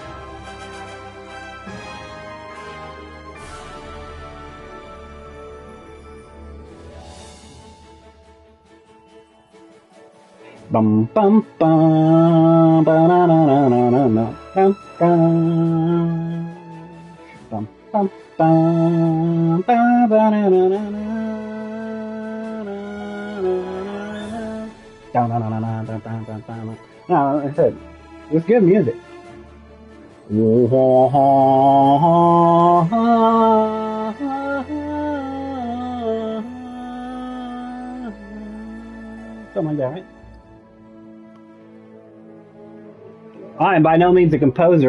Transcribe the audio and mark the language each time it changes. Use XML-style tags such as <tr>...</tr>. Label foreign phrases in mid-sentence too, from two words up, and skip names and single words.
<en>Bum bum bum ba na na na na na na bum bum bum bum ba ba na na na na na na na na. No, I said it was good music. Something like that, right? I am by no means a composer.</en>